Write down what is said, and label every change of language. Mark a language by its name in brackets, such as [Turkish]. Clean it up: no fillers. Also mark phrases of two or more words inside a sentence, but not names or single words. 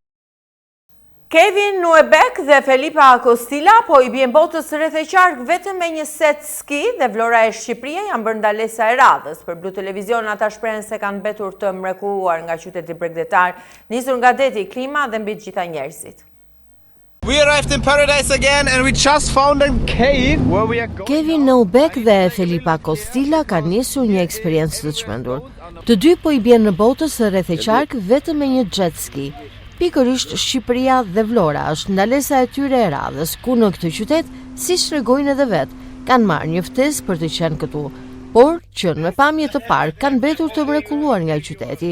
[Albanian] Kevin Nuebek dhe Felipa Kostila po i bien botës rreth e qark vetëm me një set ski dhe Vlora e Shqipëria janë bërë ndalesa e radhës. Për Blu Televizion ata shprehen se kanë mbetur të mrekulluar nga qyteti bregdetar, nisur nga deti, klima dhe mbi të gjitha njerëzit. [English] We arrived in paradise again and we just found a cave where we are going. [Albanian] Kevin Nuebek dhe Felipa Kostila kanë nisur një eksperiencë të çmendur. Të dy po i bien në botës rreth e qark vetëm me një [English] jet ski. [Albanian] Pikërisht Shqipëria dhe Vlora është ndalesa e tyre e radhës, ku në këtë qytet, si shregojnë edhe vet, kanë marrë një ftesë për të qenë këtu, por që në pamje të parë kanë mbetur të mrekulluar nga qyteti.